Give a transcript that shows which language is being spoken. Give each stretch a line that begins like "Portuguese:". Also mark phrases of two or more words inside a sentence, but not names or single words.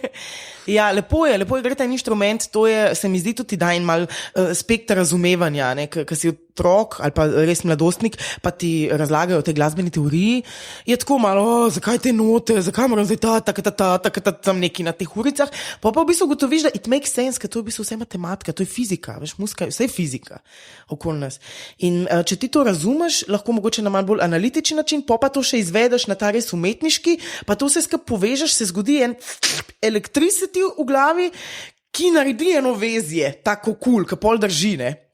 Slovenian: Ja, lepo je igrati en inštrument, to je, se mi zdi tudi da in mal spekter razumevanja, ne, ker si otrok ali pa res mladostnik, pa ti razlagajo o tej glasbeni teoriji, je tako malo, zakaj te note, zakaj moram zdaj tam neki na teh uricah, pa v bistvu gotoviš, da
English: it makes sense,
Slovenian: ker to je v bistvu vse matematika, to je fizika, veš, muzika je vse fizika okoli nas. In če ti to razumeš, lahko mogoče na malo bolj analitičen način, pa to še izvedeš na ta res umetniški, pa to vse skupaj povežeš, se zgodi en electricity v glavi, ki naredi eno vezje, tako cool, ki pol drži, ne.